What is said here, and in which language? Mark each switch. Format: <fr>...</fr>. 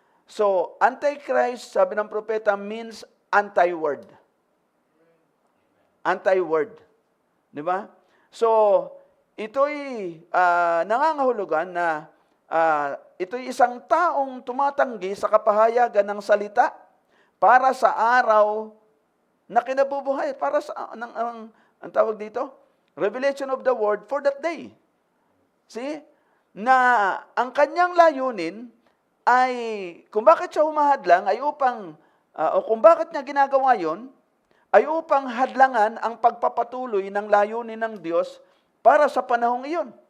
<en>So, Antichrist,</en> <tl>sabi ng propeta,</tl> <en>means anti-word.</en> <tl>Anti-word. Di ba? So, ito'y nangangahulugan na ito'y isang taong tumatanggi sa kapahayagan ng salita para sa araw na kinabubuhay. Para sa, ang tawag dito?</tl> <en>Revelation of the word for that day. See?</en> <tl>Na ang kanyang layunin ay, kung bakit siya humahadlang, ay upang, o kung bakit niya ginagawa yon, ay upang hadlangan ang pagpapatuloy ng layunin ng Diyos para sa panahong iyon.</tl>